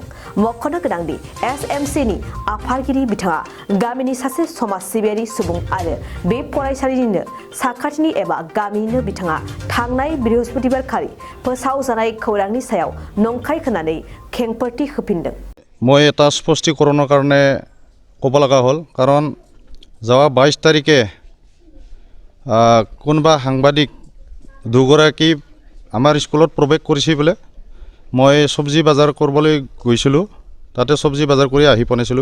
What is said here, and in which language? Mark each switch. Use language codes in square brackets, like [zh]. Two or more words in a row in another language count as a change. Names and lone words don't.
[brx] मख'नो गोनांदि एसएमसिनि आफादगिरि बिथाङा गामिनि सासे समाज सिबियारि सुबुं आरो बे फरायसालिनिनो साखाथिनि एबा गामिनिनो बिथाङा थांनाय बृहस्पतिबार खालि फोसावजानाय खौरांनि सायाव नंखाय खोनानै खेंफोरथि होफिनदों। [as] মই এটা স্পষ্টীকৰণৰ কাৰণে ক'ব লগা হ'ল কাৰণ যোৱা 22 তাৰিখে কোনোবা সাংবাদিক দুগৰাকী আমাৰ স্কুলত প্ৰৱেশ কৰিছে বোলে। মই সবজি বজাৰ কৰিবলৈ গৈছিলোঁ, তাতে সবজি বজাৰ কৰি আহি পনাইছিলোঁ।